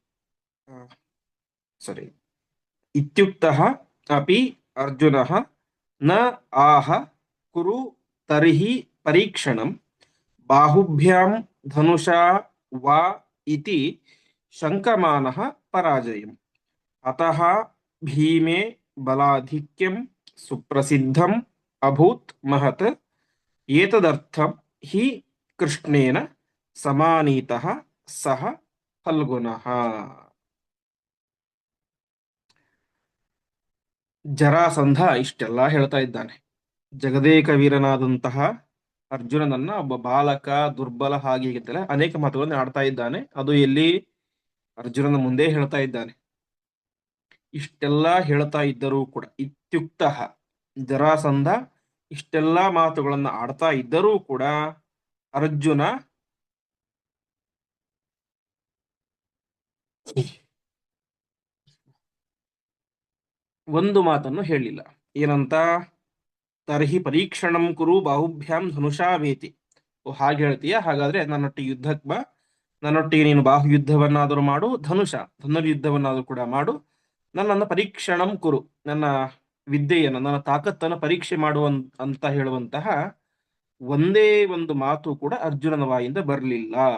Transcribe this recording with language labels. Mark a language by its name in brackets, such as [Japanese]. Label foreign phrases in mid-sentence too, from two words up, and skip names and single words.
[Sanskrit] सॉरी इत्युक्तः अपि अर्जुनः न आह कुरु तर्हि परीक्षणं बाहुभ्यां धनुषा वा इति शङ्कमानः पराजयम् अतः भीमे बलाधिक्यं सुप्रसिद्धम् अभूत् महत् एतदर्थं हि कृष्णेन समानीतः सः फल्गुनः। [Kannada] ಜರಾಸಂಧ ಇಷ್ಟೆಲ್ಲ ಹೇಳ್ತಾ ಇದ್ದಾನೆ. ಜಗದೇಕ ವೀರನಾದಂತಹ ಅರ್ಜುನನನ್ನ ಒಬ್ಬ ಬಾಲಕ ದುರ್ಬಲ ಹಾಗೆ ಹೀಗಿದ್ದಲ್ಲ ಅನೇಕ ಮಾತುಗಳನ್ನು ಆಡ್ತಾ ಇದ್ದಾನೆ. ಅದು ಎಲ್ಲಿ ಅರ್ಜುನನ ಮುಂದೆ ಹೇಳ್ತಾ ಇದ್ದಾನೆ. ಇಷ್ಟೆಲ್ಲ ಹೇಳ್ತಾ ಇದ್ದರೂ ಕೂಡ ಇತ್ಯುಕ್ತ ಜರಾಸಂಧ ಇಷ್ಟೆಲ್ಲ ಮಾತುಗಳನ್ನ ಆಡ್ತಾ ಇದ್ದರೂ ಕೂಡ ಅರ್ಜುನ ಒಂದು ಮಾತನ್ನು ಹೇಳಿಲ್ಲ. ಏನಂತ? [Sanskrit] ತರ್ಹಿ ಪರೀಕ್ಷಣಂ ಕುರು ಬಾಹುಭ್ಯಾಂ ಧನುಷಾ ವೇತಿ. [Kannada] ಓ ಹಾಗೆ ಹೇಳ್ತೀಯ, ಹಾಗಾದ್ರೆ ನನ್ನೊಟ್ಟಿಗೆ ಯುದ್ಧಕ್ಕೆ ಬಾ, ನನ್ನೊಟ್ಟಿಗೆ ನೀನು ಬಾಹು ಯುದ್ಧವನ್ನಾದರೂ ಮಾಡು, ಧನುರ್ಯುದ್ಧವನ್ನಾದರೂ ಕೂಡ ಮಾಡು, ನನ್ನನ್ನು [Sanskrit] ಪರೀಕ್ಷಣಂ ಕುರು, [Kannada] ನನ್ನ ವಿದ್ಯೆಯನ್ನು ನನ್ನ ತಾಕತ್ತನ್ನು ಪರೀಕ್ಷೆ ಮಾಡುವ ಅಂತ ಹೇಳುವಂತಹ ಒಂದೇ ಒಂದು ಮಾತು ಕೂಡ ಅರ್ಜುನನ ಬಾಯಿಂದ ಬರಲಿಲ್ಲ.